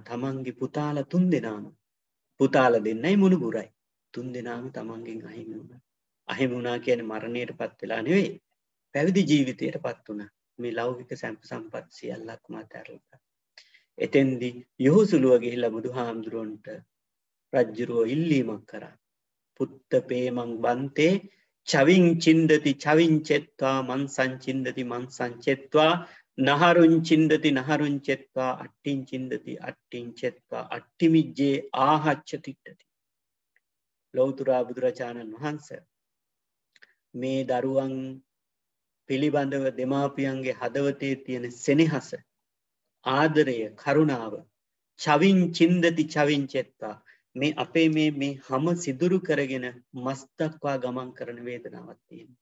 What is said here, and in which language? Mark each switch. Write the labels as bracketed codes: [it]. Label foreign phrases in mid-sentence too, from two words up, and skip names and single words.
[si] තමන්ගේ පුතාලා 3 දෙනාම පුතාලා දෙන්නයි මුණුබුරයි 3 දෙනාම තමන්ගෙන් අහිමි වුණා. අහිමි වුණා කියන්නේ මරණයටපත් වෙලා නෙවෙයි. පැවිදි ජීවිතයටපත් වුණා. මේ ලෞකික සම්පත් සියල්ලක්ම අතහැරලා. එතෙන්දී යොහුසුලුව ගිහිල්ලා බුදුහාමුදුරන්ට රජ්ජුරුව ඉල්ලීමක් කරා. [pi] පුත්ත පේමං බන්තේ චවින් චින්දති චවින් චෙත්වා මන්සං චින්දති මන්සං චෙත්වා නහරුං චින්දති නහරුං චෙත්වා අට්ටිං චින්දති අට්ටිං චෙත්වා අට්ටිමිජ්ජේ ආහච්ච තිට්ඨති. [si] ලෞතර බුදුරජාණන් වහන්සේ මේ දරුවන් පිළිබඳව දෙමාපියන්ගේ හදවතේ තියෙන සෙනෙහස, ආදරය, කරුණාව [pi] චවින් චින්දති චවින් චෙත්වා [si] මේ අපේ මේ හැම සිදුරු කරගෙන මස් දක්වා ගමන් කරන වේදනාවක් තියෙනවා.